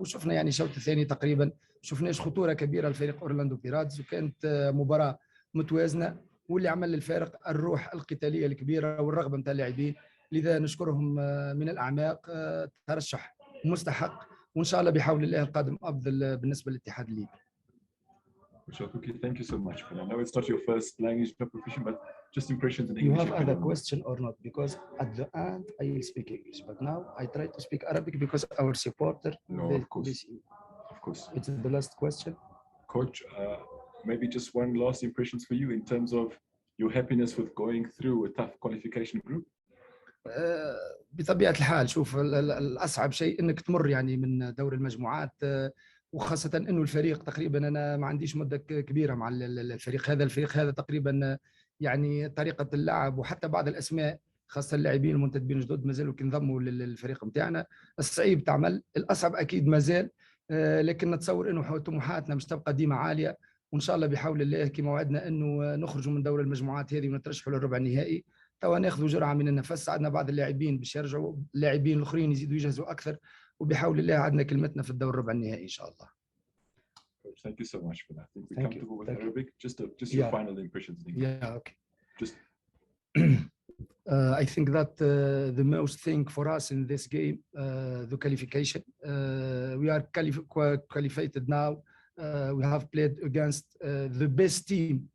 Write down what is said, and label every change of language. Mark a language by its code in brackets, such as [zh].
[ar] وشفنا يعني الشوط الثاني تقريبا شفناش خطوره كبيره لفريق اورلاندو بيراتز، وكانت مباراه متوازنه. واللي عمل الفارق الروح القتاليه الكبيره والرغبه نتاع اللاعبين. لذا نشكرهم من الأعماق. ترشح مستحق، وإن شاء الله بحول الله القادم أفضل بالنسبة للاتحاد الليبي. [en] Thank you so much. I know it's not your first language proficient, but just impressions in English. You have other question or not? Because at the end I will speak English, but now I try to speak Arabic because our supporter. No, of course. It's the last question. Coach, maybe just one last impressions for you in terms of your happiness with going through a tough qualification group. [ar] بطبيعة الحال شوف الأصعب شيء أنك تمر يعني من دور المجموعات، وخاصة أنه الفريق تقريبا أنا ما عنديش مدة كبيرة مع الفريق هذا تقريبا يعني طريقة اللعب وحتى بعض الأسماء خاصة اللاعبين المنتدبين الجدد ما زالوا كينضموا للفريق نتاعنا. الصعيب تعمل، الأصعب أكيد ما زال، لكن نتصور أنه طموحاتنا مش تبقى ديما عالية، وإن شاء الله بحول الله كما وعدنا أنه نخرجوا من دور المجموعات هذه ونترشحوا للربع النهائي. توا ناخذوا جرعه من النفس. عندنا بعض اللاعبين باش يرجعوا، اللاعبين الاخرين يزيدوا يجهزوا اكثر، وبحول الله عندنا كلمتنا في الدور الربع النهائي ان شاء الله. [en] Thank you so much for that. I think we're comfortable with Arabic. Just your final impressions. Yeah, okay. I think that the most thing for us in this game, the qualification. We are qualified now. We have played against the best team.